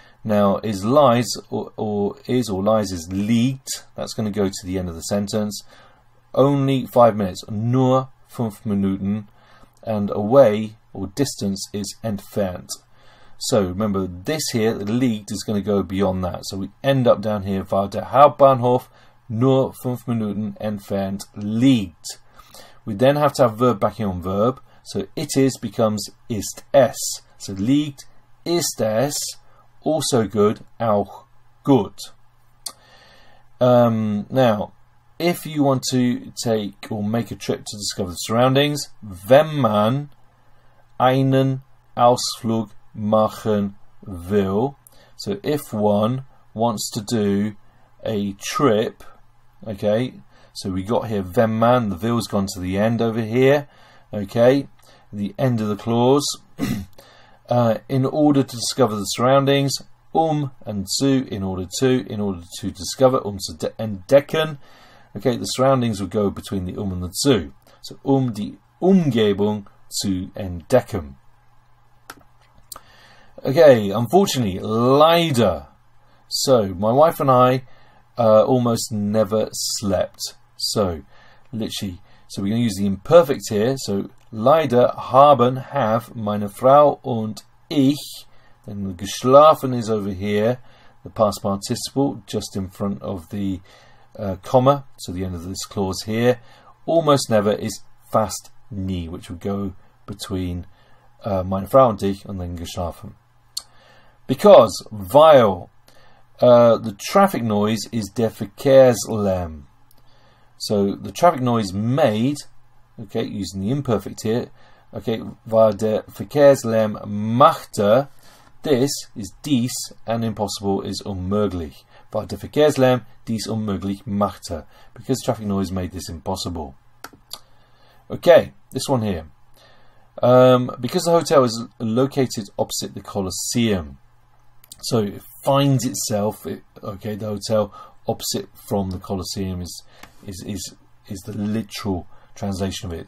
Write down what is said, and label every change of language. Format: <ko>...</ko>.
<en>Now, is lies or lies is liegt. That's going to go to the end of the sentence. Only 5 minutes,</en> <de>nur 5 Minuten,</de> <en>and away or distance is entfernt. So remember, this here, the liegt, is going to go beyond that. So we end up down here,</en> <de>war der Hauptbahnhof nur 5 Minuten entfernt liegt.</de> <en>We then have to have verb backing on verb. So it is becomes</en> <de>ist es. So liegt, ist es,</de> <en>also good,</en> <de>auch gut.</de> <en>Now, if you want to take or make a trip to discover the surroundings,</en> <de>wenn man einen Ausflug machen will.</de> <en>So if one wants to do a trip, okay, so we got here</en> <de>wenn man,</de> <en>the will's gone to the end over here, okay, the end of the clause. In order to discover the surroundings, and zu, in order to discover,</en> <de>zu entdecken,</de> <en>okay, the surroundings would go between the and the zu.</en> <de>So die Umgebung zu entdecken.</de> <en>Okay, unfortunately, leider. So, my wife and I almost never slept. So, literally, so we're going to use the imperfect here.</en> <de>So, leider have meine Frau und ich.</de> <en>Then the geschlafen is over here, the past participle, just in front of the comma, so the end of this clause here. Almost never is</en> <de>fast nie,</de> <en>which would go between</en> <de>meine Frau und ich</de> <en>and then geschlafen. Because, weil, the traffic noise is</en> <de>der Verkehrslärm.</de> <en>So the traffic noise made, okay, using the imperfect here, okay,</en> <de>weil der Verkehrslärm machte,</de> <en>this is dies, and impossible is unmöglich.</en> <de>Weil der Verkehrslärm dies unmöglich machte.</de> <en>Because traffic noise made this impossible. Okay, this one here. Because the hotel is located opposite the Colosseum. So it finds itself, okay, the hotel opposite from the Colosseum is the literal translation of it.</en>